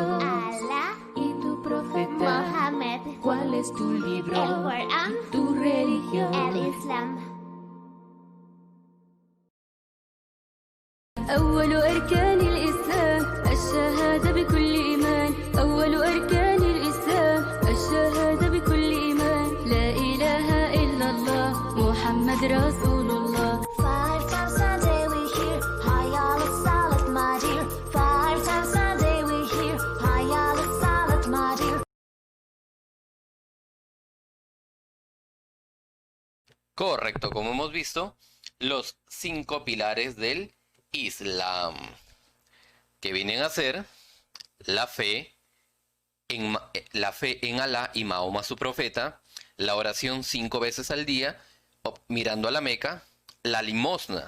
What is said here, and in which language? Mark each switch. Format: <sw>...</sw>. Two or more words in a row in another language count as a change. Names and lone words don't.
<es>Alá ¿Y tu profeta? Mohammed, ¿Cuál es tu libro? el Corán, ¿Tu religión? el Islam.</es> <ar>أول أركان الإسلام الشهادة بكل إيمان. أول أركان الإسلام الشهادة بكل إيمان. لا إله إلا الله محمد رسول الله.</ar> <en>5 times a day we hear</en> <ar>حي على الصلاة</ar> <en>my dear. 5 times a day we hear</en> <ar>حي على الصلاة</ar> <en>my dear.</en> <es>Correcto, como hemos visto, los 5 pilares del Islam, que vienen a ser la fe en Alá y Mahoma su profeta, la oración 5 veces al día, mirando a la Meca, la limosna.</es>